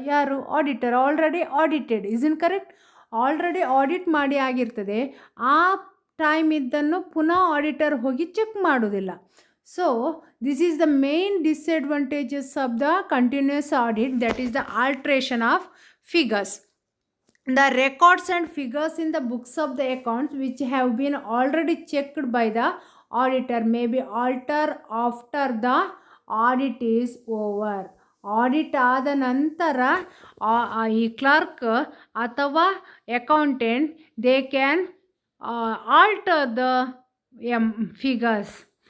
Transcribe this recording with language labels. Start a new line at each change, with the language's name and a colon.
Kannada: ಯಾರು? Auditor.
English: Already audited. Is in correct?
Kannada: Already audit ಮಾಡಿ ಆಗಿರ್ತದೆ. ಆ ಟೈಮ್ ಇದ್ದನ್ನು ಪುನಃ ಆಡಿಟರ್ ಹೋಗಿ ಚೆಕ್ ಮಾಡೋದಿಲ್ಲ.
English: So this is the main disadvantages of the continuous audit, that is the alteration of figures. The records and figures in the books of the accounts which have been already checked by the auditor may be altered after the audit is over.
Kannada: Audit ಆದ ನಂತರ ಈ clerk ಅಥವಾ accountant
English: They can alter the figures.